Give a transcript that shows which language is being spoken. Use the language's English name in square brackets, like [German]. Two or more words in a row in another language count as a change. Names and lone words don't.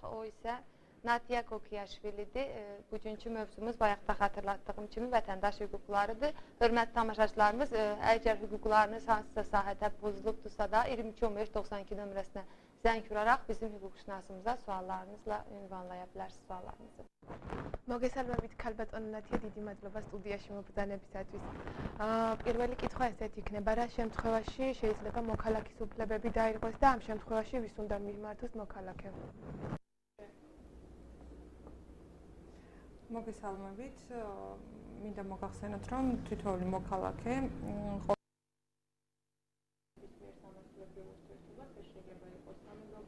[Azerbaijani] O isə Natya Kokiyaşvilidir. Bugünkü mövzumuz bayaqda xatırlatdığım kimi vətəndaş hüquqlarıdır. Hörmətli tamaşaçılarımız, əgər hüquqlarınız hansısa sahədə pozulubdursa da 22-15-92 nömrəsinə zəng vuraraq bizim hüquqşünasımıza suallarınızla ünvanlaya bilərsiniz suallarınızı. [Georgian] მოგესალმებით ქალბატონო ნათია, დიდი მადლობა სტუდიაში მობრძანებისათვის. პირველი კითხვა ესეთი იქნება, რა შემთხვევაში შეიძლება მოქალაქის უფლებები დაირღვეს და ამ შემთხვევაში ვის უნდა მიმართოს მოქალაქე? მოგესალმებით, მინდა მოგახსენოთ, რომ თითოეული მოქალაქე შეიძლება იყოს სამეზობლო